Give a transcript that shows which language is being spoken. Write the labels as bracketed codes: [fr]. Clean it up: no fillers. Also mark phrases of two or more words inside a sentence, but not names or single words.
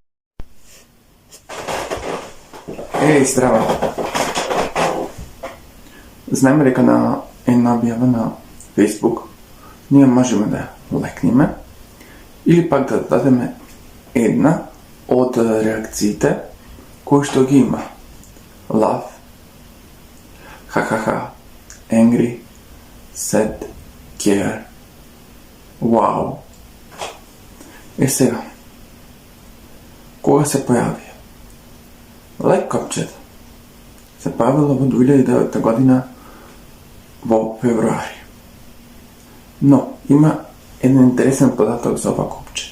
[mk] Здраво. Знаеме дека на една објава на Facebook ние можеме да лекнеме или пак да дадеме една од реакциите кои што ги има. [en] Love, ха-ха-ха, angry, sad, care, [mk] wow. Сега, кога се појави? Лайк копчето се појавило во 2009 година во февруари. Но има еден интересен податок за ова копче.